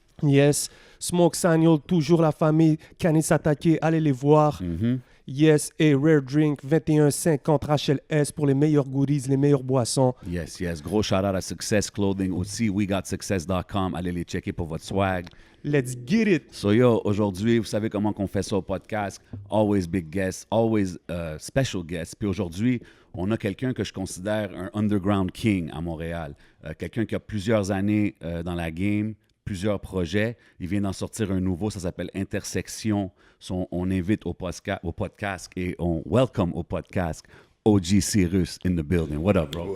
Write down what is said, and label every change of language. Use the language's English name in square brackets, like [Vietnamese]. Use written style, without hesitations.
[French] Yes, Smoke Signal, toujours la famille Canis Attaqué, allez les voir. Yes, et Rare Drink 2150 Rachel S pour les meilleurs goodies, les meilleures boissons. Yes, yes. Gros shout-out à Success Clothing aussi. WeGotSuccess.com. Allez les checker pour votre swag. [English] Let's get it! So yo, [French] aujourd'hui, vous savez comment qu'on fait ça au podcast. [English] Always big guests, always special guests. [French] Puis aujourd'hui, on a quelqu'un que je considère un underground king à Montréal. Quelqu'un qui a plusieurs années dans la game, plusieurs projets. Il vient d'en sortir un nouveau, ça s'appelle Intersection. On invite au podcast et on welcome au podcast OG Cyrus [English] in the building. What up, bro?